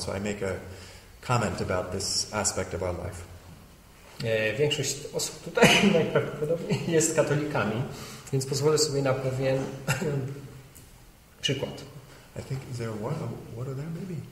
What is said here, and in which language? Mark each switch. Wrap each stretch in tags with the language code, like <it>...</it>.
<en>So I make a comment about this aspect of our life.</en> <pl>Większość osób tutaj najprawdopodobniej jest katolikami, więc pozwolę sobie na pewien przykład.</pl> <en>I think, is there water there maybe?</en>